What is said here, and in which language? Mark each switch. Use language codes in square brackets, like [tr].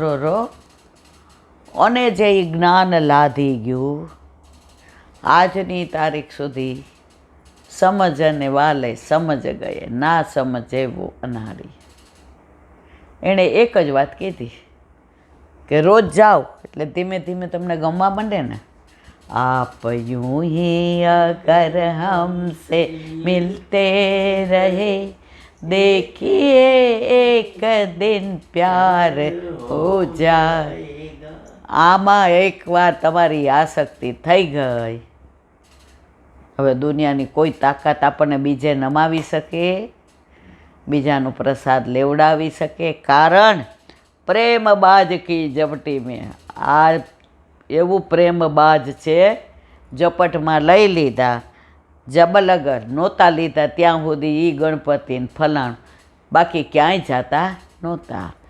[gu] અરો અને જે જ્ઞાન લાધી ગયું આજની તારીખ સુધી, [hi] સમજ અને વાલે સમજ ગયે, ના સમજે વો અનારી. [gu] એણે એક જ વાત કીધી કે રોજ જાઓ એટલે ધીમે ધીમે તમને ગમવા માંડે ને. [hi] आप यूं ही अगर हमसे मिलते रहे, देखिए एक दिन प्यार हो जाएगा. [gu] આમાં એકવાર તમારી આસક્તિ થઈ ગઈ, હવે દુનિયાની કોઈ તાકાત આપણને બીજે નમાવી શકે, બીજાનો પ્રસાદ લેવડાવી શકે. કારણ [hi] પ્રેમ બાજ કી ઝપટી મેં, [gu] આ એવું પ્રેમ બાજ છે, ઝપટમાં લઈ લીધા, જબલગર નહોતા લીધા ત્યાં સુધી એ ગણપતિને ફલાણ, બાકી ક્યાંય જતા નહોતા.